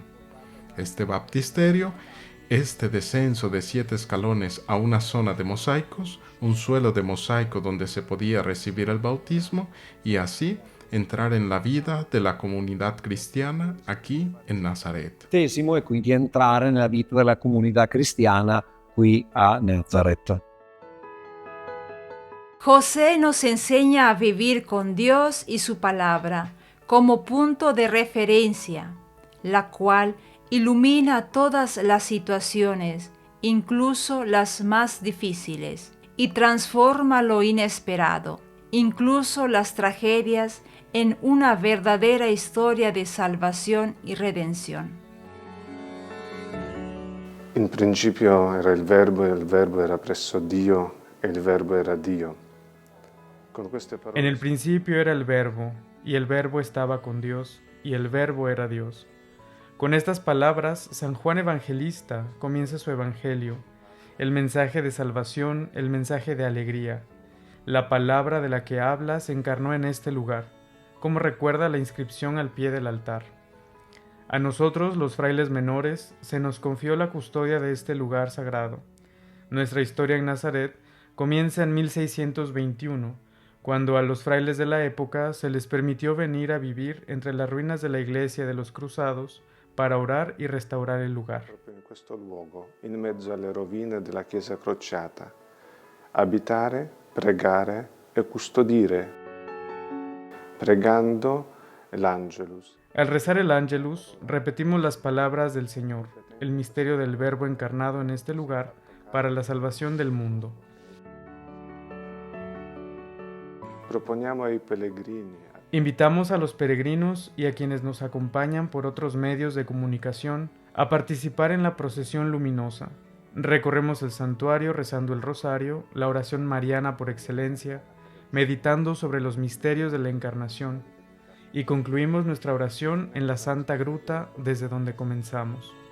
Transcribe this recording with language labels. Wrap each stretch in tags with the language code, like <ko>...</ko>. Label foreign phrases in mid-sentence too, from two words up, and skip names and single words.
<es>Este baptisterio, este descenso de 7 escalones a una zona de mosaicos, un suelo de mosaico donde se podía recibir el bautismo y así entrar en la vida de la comunidad cristiana aquí en Nazaret.</es> <it>E quindi entrare nella vita della comunità cristiana qui a Nazareth.</it> <es>José nos enseña a vivir con Dios y su palabra como punto de referencia, la cual ilumina todas las situaciones, incluso las más difíciles, y transforma lo inesperado, incluso las tragedias, en una verdadera historia de salvación y redención.</es> <it>In principio era il Verbo e il Verbo era presso Dio e il Verbo era Dio. Con queste parole...</it> <es>En el principio era el Verbo, y el Verbo estaba con Dios, y el Verbo era Dios. Con estas palabras, San Juan Evangelista comienza su Evangelio, el mensaje de salvación, el mensaje de alegría. La palabra de la que habla se encarnó en este lugar, como recuerda la inscripción al pie del altar. A nosotros, los frailes menores, se nos confió la custodia de este lugar sagrado. Nuestra historia en Nazaret comienza en 1621, cuando a los frailes de la época se les permitió venir a vivir entre las ruinas de la iglesia de los Cruzados para orar y restaurar el lugar.</es> <it>In questo luogo, in mezzo alle rovine della chiesa crociata, abitare, pregare e custodire, pregando l'Angelus.</it> <es>Al rezar el Ángelus, repetimos las palabras del Señor, el misterio del Verbo encarnado en este lugar para la salvación del mundo.</es> <it>Proponiamo ai pellegrini.</it> <es>Invitamos a los peregrinos y a quienes nos acompañan por otros medios de comunicación a participar en la procesión luminosa. Recorremos el santuario rezando el rosario, la oración mariana por excelencia, meditando sobre los misterios de la Encarnación, y concluimos nuestra oración en la Santa Gruta desde donde comenzamos.</es>